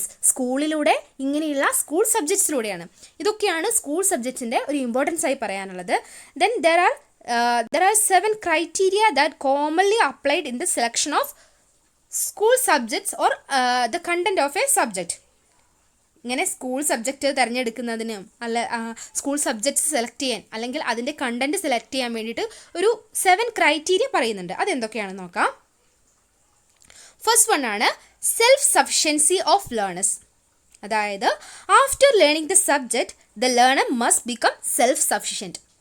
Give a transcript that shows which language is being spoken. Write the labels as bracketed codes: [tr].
[ml] സ്കൂളിലൂടെ, ഇങ്ങനെയുള്ള സ്കൂൾ സബ്ജക്ട്സിലൂടെയാണ്. ഇതൊക്കെയാണ് സ്കൂൾ സബ്ജക്റ്റിൻ്റെ ഒരു ഇമ്പോർട്ടൻസ് ആയി പറയാനുള്ളത്. [en] Then there are 7 criteria that commonly applied in the selection of school subjects or the content of a subject. [ml] ഇങ്ങനെ school subject തിരഞ്ഞെടുക്കുന്നതിനും school subjects select ചെയ്യാൻ അല്ലെങ്കിൽ അതിൻ്റെ കണ്ടന്റ് സെലക്ട് ചെയ്യാൻ വേണ്ടിയിട്ട് ഒരു 7 ക്രൈറ്റീരിയ പറയുന്നുണ്ട്. അതെന്തൊക്കെയാണെന്ന് നോക്കാം. [en] First one ആണ് self sufficiency of learners. അതായത് after learning the subject the learner must become self sufficient.